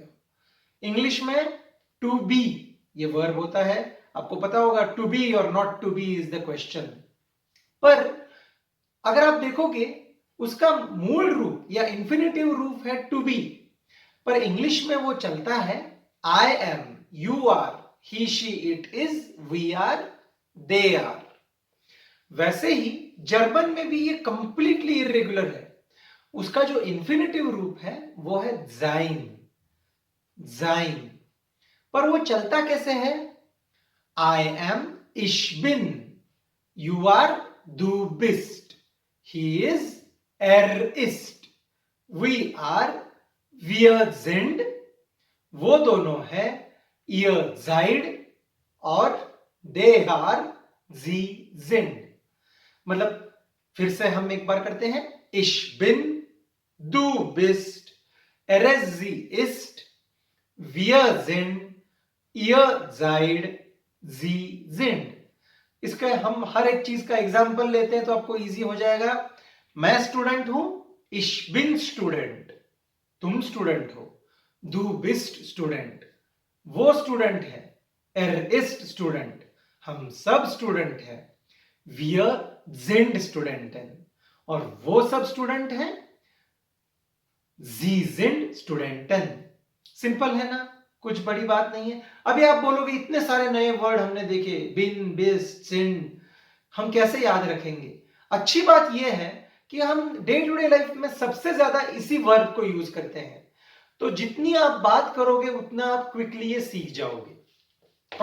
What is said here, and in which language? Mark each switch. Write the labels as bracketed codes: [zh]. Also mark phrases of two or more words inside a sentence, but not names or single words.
[hi] इंग्लिश में [en] to be [hi] ये वर्ब होता है। आपको पता होगा [en] to be [hi] और [en] not to be is the question. [hi] पर अगर आप देखोगे उसका मूल रूप या इंफिनिटिव रूप है [en] to be, [hi] पर इंग्लिश में वो चलता है [en] I am, you are, he she it is, we are, they are. [hi] वैसे ही जर्मन में भी ये [en] completely irregular [hi] है। उसका जो इंफिनिटिव रूप है वो है [de] sein, sein. [hi] पर वो चलता कैसे है? [en] I am, [de] ich bin, [en] you are, [de] du bist, [en] he is, [de] er ist, [en] we are, [de] wir sind। [hi] वो दोनों है [de] ihr seid [hi] और [en] they are, [de] sie sind। [hi] मतलब फिर से हम एक बार करते हैं। [de] ich bin, du bist, sie ist, wir sind, ihr seid, sie sind। [hi] इसका हम हर एक चीज का एग्जाम्पल लेते हैं तो आपको इजी हो जाएगा। मैं स्टूडेंट हूं, [de] ich bin स्टूडेंट। [hi] तुम स्टूडेंट हो, [de] du bist स्टूडेंट। [hi] वो स्टूडेंट है, [de] ist स्टूडेंट। [hi] हम सब स्टूडेंट हैं, [de] wir sind Studenten। [hi] और वो सब स्टूडेंट हैं, [de] sie sind Studenten। [hi] सिंपल है ना, कुछ बड़ी बात नहीं है। अभी आप बोलोगे इतने सारे नए वर्ड हमने देखे, [de] bin, bist, sind, [hi] हम कैसे याद रखेंगे? अच्छी बात यह है कि हम [en] day to day life [hi] में सबसे ज्यादा इसी वर्ब को यूज करते हैं। तो जितनी आप बात करोगे उतना आप क्विकली ये सीख जाओगे।